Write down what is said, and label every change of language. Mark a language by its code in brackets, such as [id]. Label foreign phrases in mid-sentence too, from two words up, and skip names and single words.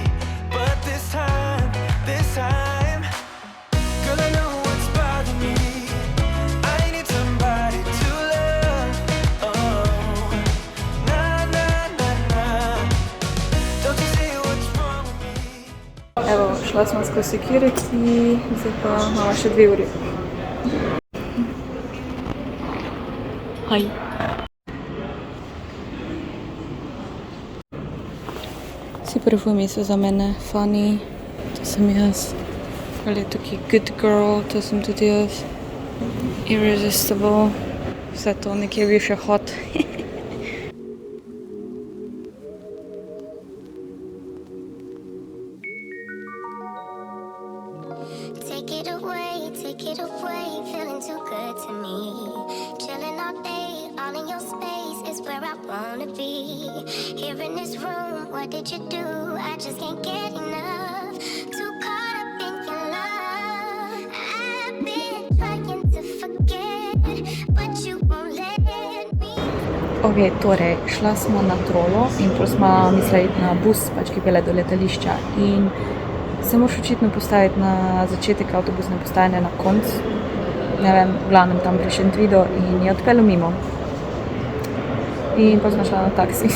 [en] But this time, girl, I know what's bothering me. I need somebody to love. Oh, nah, nah, nah, nah. Don't you see what's wrong with me? [sl] Evo, šla smo skozi security, zdaj pa imamo še 2 uri. Hi. Vsi parfumi so za mene funny, to sem jaz. Ali je tukaj [en] good girl, [sl] to sem tudi jaz. Irresistible, vse to nekje bi še hot. [en] Take it away, feeling too good to me. Chilling all day, all in your space is where I wanna be. Here in this room, what did you do? I just can't get enough. Too caught up in your love. I've been trying to forget, but you won't let me. [sl] Ok, torej, šla smo na trolo in pol smo mislili na bus, pač ki pele do letališča. In se moraš očitno postaviti na začetek avtobusne postaje, na konc. Ne vem, v glavnem tam pri Šentvidu in je odpeljal mimo. In pa smo šla na taksi.